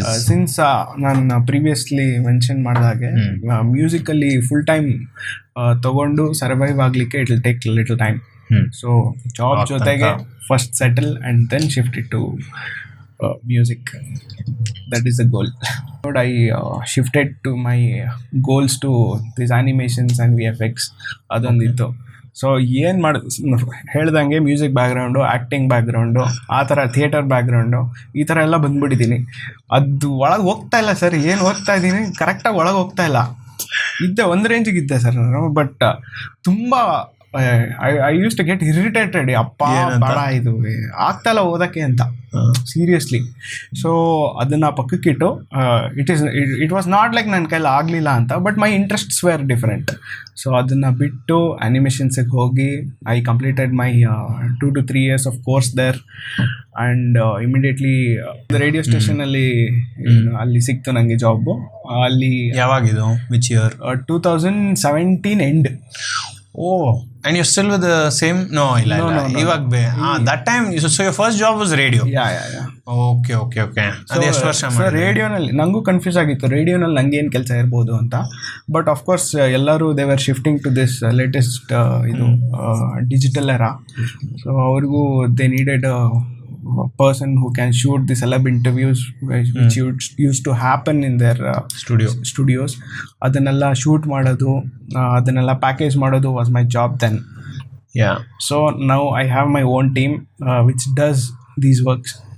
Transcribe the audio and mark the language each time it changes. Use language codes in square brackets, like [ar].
[kn] Since ನಾನು previously mention ಮಾಡಿದಾಗೆ, musically full time ತಗೊಂಡು survive ಆಗಲಿಕ್ಕೆ [en] It will take little time. [kn] So job ಜೊತೆಗೆ first settle [en] And then shift it to music. That is the goal. I shifted to my goals to these animations and VFX. [kn] ಅದೊಂದಿತ್ತು. So ಏನು ಹೇಳ್ದಂಗೆ music background, acting background, ಆ ಥರ theatre background, ಈ ಥರ ಎಲ್ಲ ಬಂದ್ಬಿಟ್ಟಿದ್ದೀನಿ. ಅದು ಒಳಗೆ ಹೋಗ್ತಾ ಇಲ್ಲ ಸರ್. ಏನು ಹೋಗ್ತಾ ಇದ್ದೀನಿ, ಕರೆಕ್ಟಾಗಿ ಒಳಗೆ ಹೋಗ್ತಾ ಇಲ್ಲ. ಇದ್ದೆ, ಒಂದು ರೇಂಜಿಗೆ ಇದ್ದೆ ಸರ್ ನಾನು. ಬಟ್ ತುಂಬ [en] I use to get irritated. [kn] ಅಪ್ಪ ಬೇಡ, ಇದು ಆಗ್ತಾಯಿಲ್ಲ ಓದೋಕ್ಕೆ ಅಂತ, ಸೀರಿಯಸ್ಲಿ. [en] so [kn] ಅದನ್ನು ಪಕ್ಕಕ್ಕಿಟ್ಟು, [en] it was not like [kn] ನನ್ನ ಕೈಲಿ ಆಗಲಿಲ್ಲ ಅಂತ, [en] But my interests were different. So [kn] ಅದನ್ನು ಬಿಟ್ಟು ಆ್ಯನಿಮೇಷನ್ಸಿಗೆ ಹೋಗಿ [en] I completed my 2 to 3 years of course there. [kn] And immediately radio ಸ್ಟೇಷನಲ್ಲಿ ಅಲ್ಲಿ ಸಿಕ್ತು ನನಗೆ ಜಾಬು. ಅಲ್ಲಿ ಯಾವಾಗಿದು? [en] Which year? 2017 end. Oh, and you're still with the same? No. ಇವಾಗ that time, so your first job was radio? Yeah. [kn] Okay. ಅದು ಎಷ್ಟು ವರ್ಷ? ರೇಡಿಯೋನಲ್ಲಿ ನನಗೂ confuse ಆಗಿತ್ತು, ರೇಡಿಯೋನಲ್ಲಿ ನಂಗೆ ಏನು ಕೆಲಸ ಇರ್ಬೋದು ಅಂತ. [en] But of course ಎಲ್ಲರೂ they were shifting to this latest ಇದು digital era. So ಅವ್ರಿಗೂ they needed person who can shoot the celeb interviews which used to happen in their studios. [kn] ಅದನ್ನೆಲ್ಲ ಶೂಟ್ ಮಾಡೋದು, ಅದನ್ನೆಲ್ಲ ಪ್ಯಾಕೇಜ್ ಮಾಡೋದು [en] was my job then. Yeah. So now I have my own team which does these works.